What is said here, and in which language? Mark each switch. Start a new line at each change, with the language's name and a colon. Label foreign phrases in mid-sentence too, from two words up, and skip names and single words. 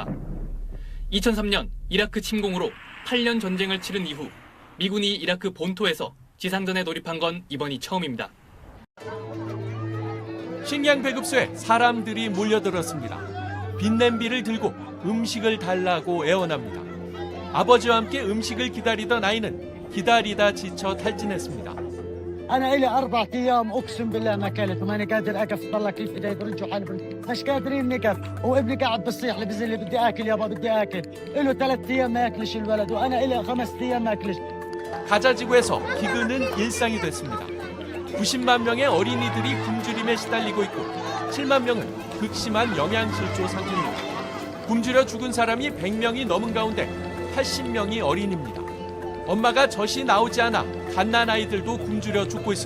Korean: 2003년 이라크 침공으로 8년 전쟁을 치른 이후 미군이 이라크 본토에서 지상전에 돌입한 건 이번이 처음입니다. 식량 배급소에 사람들이 몰려들었습니다. 빈 냄비를 들고 음식을 달라고 애원합니다. 아버지와 함께 음식을 기다리던 아이는 기다리다 지쳐 탈진했습니다.
Arabic: أنا إلي 4 أيام أقسم بالله ما أكلت وماني قادر أقف طلع كل إيدي برجوا حالي مش قادرين نقف وابني قاعد بصيح لي بزل لي بدي آكل يابا بدي آكل إله 3 أيام ما ياكلش الولد وأنا إلي 5 أيام ما أكلش.
Korean: 가자지구에서 기근은 일상이 됐습니다. 90만 명의 어린이들이 굶주림에 시달리고 있고 7만 명은 극심한 영양실조 상태입니다. 굶주려 죽은 사람이 100명이 넘은 가운데 80명이 어린입니다. 엄마가 젖이 나오지 않아 갓난아이들도 굶주려 죽고 있습니다.